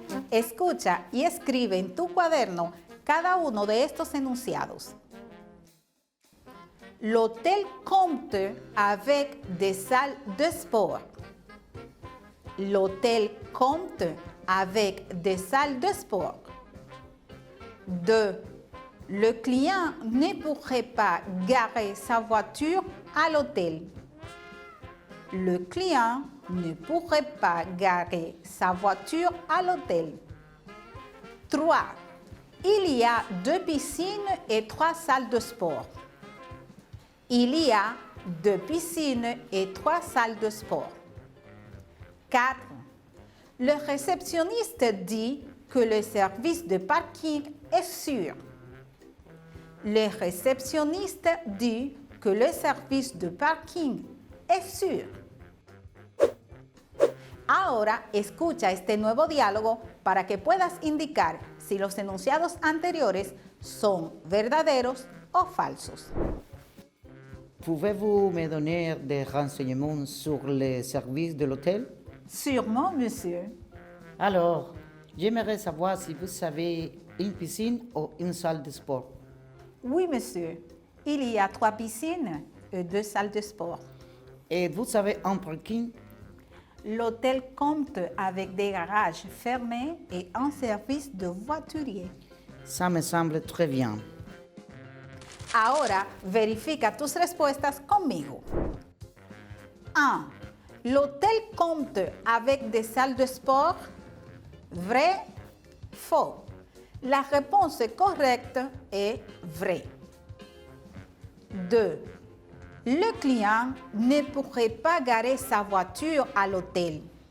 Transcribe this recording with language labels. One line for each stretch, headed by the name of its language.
Spanish: Escucha y escribe en tu cuaderno cada uno de estos enunciados.
French: L'hôtel compte avec des salles de sport. L'hôtel compte avec des salles de sport. 2. Le client ne pourrait pas garer sa voiture à l'hôtel. Le client ne pourrait pas garer sa voiture à l'hôtel. 3. Il y a 2 piscines et 3 salles de sport. Il y a 2 piscines et 3 salles de sport. 4. Le réceptionniste dit que le service de parking est sûr. Le réceptionniste dit que le service de parking es sûr.
Spanish: Ahora escucha este nuevo diálogo para que puedas indicar si los enunciados anteriores son verdaderos o falsos.
French: Pouvez-vous me donner des renseignements sur les services de l'hôtel? Sûrement, monsieur. Alors, j'aimerais savoir si vous avez une piscine ou une salle de sport. Oui, monsieur. Il y a 3 piscines et 2 salles de sport. Et vous avez un parking? L'hôtel compte avec des garages fermés et un service de voiturier. Ça me semble très bien.
Spanish: Ahora verifica tus respuestas conmigo. 1.
French: L'hôtel compte avec des salles de sport? Vrai, faux. La réponse correcte est vrai. 2. Le client ne pourrait pas garer sa voiture à l'hôtel.